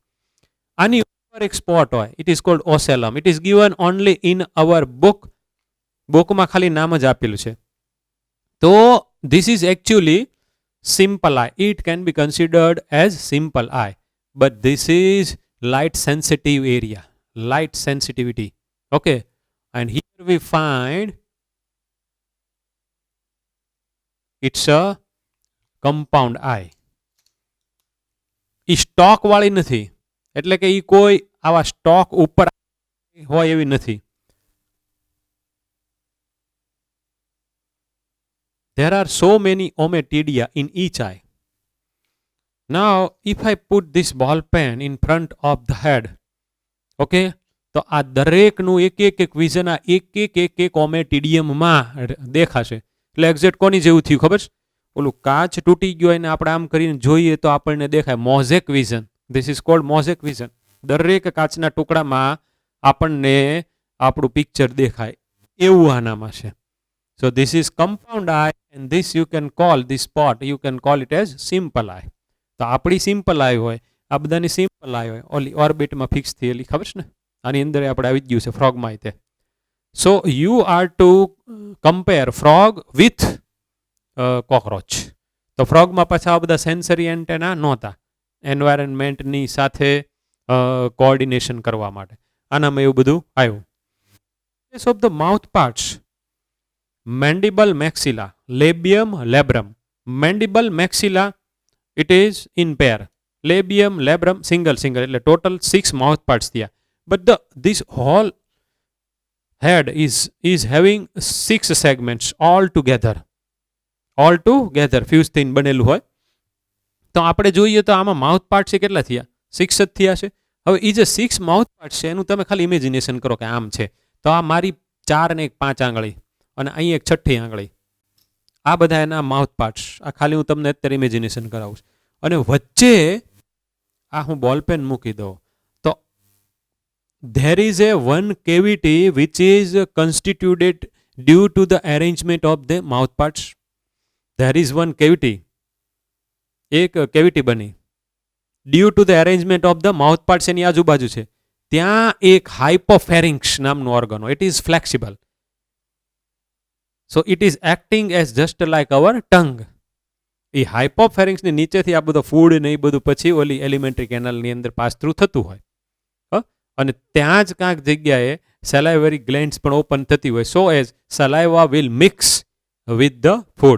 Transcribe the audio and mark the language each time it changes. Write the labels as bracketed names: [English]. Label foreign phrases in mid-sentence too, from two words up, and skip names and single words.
[Gujarati] આની એક સ્પોટ હોય, [English] it is called ocellum. It is given only in our book. [Gujarati] બુકમાં ખાલી નામ જ આપેલું છે. [English] તો this is actually simple eye. It can be considered as simple eye, but this is light sensitive area, light sensitivity. Okay, and here we find it's a compound eye. [Gujarati] એ સ્ટોક વાળી નથી, એટલે કે એ કોઈ આવા સ્ટોક ઉપર હોય એવી નથી. [English] There are so many ommatidia in each eye. Now, if I put this ball pen in front of the head, [Gujarati] okay, તો આ દરેકનું એક એક વિઝન આ એક ઓમેટિડિયમમાં દેખાશે. એટલે એક્ઝેક્ટ કોની જેવું થયું ખબર છે? ઓલું કાચ તૂટી ગયો એને આપણે આમ કરીને જોઈએ તો આપણને દેખાય [English] mosaic vision. This is called mosaic vision. [Gujarati] દરેક કાચના ટુકડામાં આપણને આપણું પિક્ચર દેખાય એવું આનામાં છે. [English] So this is compound eye, and this you can call this spot, you can call it as simple eye. [Gujarati] તો આપણી [English] simple eye [Gujarati] હોય, આ બધાની [English] simple eye [Gujarati] હોય, ઓલી ઓર્બિટમાં ફિક્સ થયેલી ખબર છે ને, આની અંદર આપણે આવી જ ગયું છે ફ્રોગમાં તે. [English] So you are to compare frog with cockroach. [Gujarati] તો ફ્રોગમાં પાછા આ બધા [English] sensory antenna [Gujarati] નહોતા, એન્વાયરમેન્ટની સાથે કોઓર્ડિનેશન કરવા માટે. આનામાં એવું બધું આવ્યું. [English] Case of the mouth parts, mandible maxilla, labium labrum. mandible maxilla it is in pair, labium labrum single એટલે total 6 mouth parts thea, but this whole head is having 6 segments all together fused [Gujarati] થઈને બનેલું હોય. તો આપણે જોઈએ તો આમાં [English] mouth part [Gujarati] છે કેટલા થયા? સિક્સ જ થયા છે. હવે એ જે સિક્સ [English] mouth part [Gujarati] છે એનું તમે ખાલી ઇમેજિનેશન કરો કે આમ છે, તો આ મારી 4 ને 1 5 આંગળી અને અહીં એક છઠ્ઠી આંગળી, આ બધા એના [English] mouth parts. [Gujarati] આ ખાલી હું તમને અત્યારે ઇમેજિનેશન કરાવું છું. અને વચ્ચે આ હું બોલપેન મૂકી દઉં તો [English] there is a one cavity which is constituted due to the arrangement of the mouth parts. There is one cavity, [Gujarati] એક કેવિટી બની [English] due to the arrangement of the mouth parts [Gujarati] એની આજુબાજુ છે. ત્યાં એક હાઇપોફેરિંક્સ નામનું ઓર્ગન, [English] it is flexible, so it is acting as just like our tongue. [Gujarati] એ હાઇપોફેરિંક્સની નીચેથી આ બધો ફૂડ ને એ બધું પછી ઓલી [English] alimentary canalની [Gujarati] અંદર [English] pass through [Gujarati] થતું હોય, અને ત્યાં જ કાંઈક જગ્યાએ [English] salivary glands [Gujarati] પણ ઓપન થતી હોય, [English] so as saliva will mix with the food.